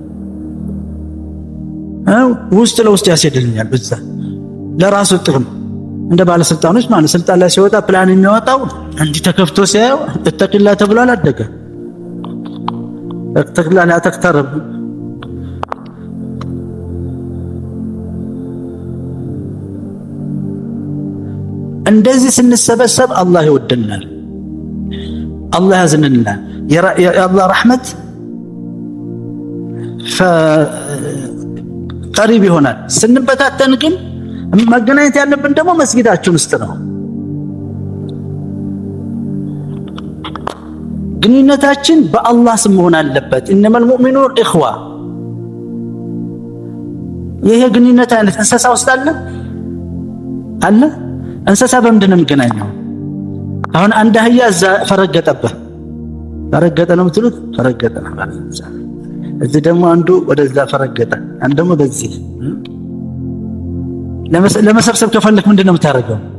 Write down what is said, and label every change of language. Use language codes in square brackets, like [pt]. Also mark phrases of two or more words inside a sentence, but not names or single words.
[am] ውስጥ ለውስጥ ያስሄድልኛል በዛ ለራሱ ጥቅም እንደ ባለስልጣኖች ማለት ስልጣን ላይ ሲወጣ ፕላን የሚያወጣው እንዲ ተከፍቶ ሲያየው እተቅላ ተብሎ አላደገ እተቅላ [ar] لا تقترب [am] እንደዚህ ስንሰበሰብ አላህ ይወደናል፣ አላህ ያዝንልናል። የአላህ ረሕመት ቀሪብ ይሆናል። ስንበታተን ግን መገናኘት ያለብን ደግሞ መስጊዳችን ውስጥ ነው። ግንኙነታችን በአላህ ስም መሆን አለበት። ኢነማ [ar] المؤمنون اخوه [am] ይሄ ግንኙነት አይነት እንስሳ ውስጥ አለ እንስሳ በምንድን ነው የሚገናኘው? አሁን አንድ አህያ እዛ ፈረገጠ ነው የምትሉት ፈረገጠ ነው ማለት ነው። እዚህ ደግሞ አንዱ ወደዛ ፈረገጠ አንዱ ደግሞ በዚህ ለመሰብሰብ ከፈለክ ምንድን ነው የምታደርገው?